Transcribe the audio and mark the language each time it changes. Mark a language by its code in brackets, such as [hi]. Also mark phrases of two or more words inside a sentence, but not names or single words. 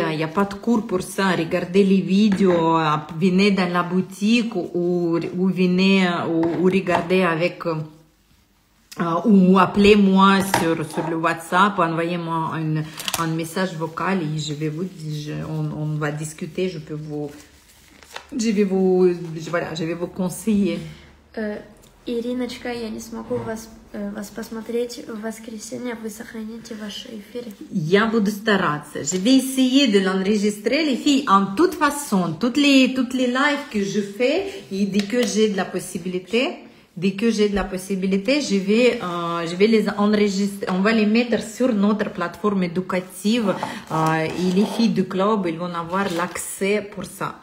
[fr] Il n'y a pas de cours pour ça. Regardez les vidéos, venez dans la boutique ou venez ou regardez avec ou appelez-moi sur le WhatsApp, envoyez-moi un message vocal et je vais on va discuter, je vais vous conseiller. [ru] Ириночка, я не смогу вас посмотреть в воскресенье, вы сохраните ваши эфиры. Я буду стараться. [fr] Je vais essayer de l'enregistrer, les filles. En toute façon, toutes les lives que je fais, et dès que j'ai de la possibilité, je vais les enregistrer. On va les mettre sur notre plateforme éducative et les filles du club, ils vont avoir l'accès pour ça.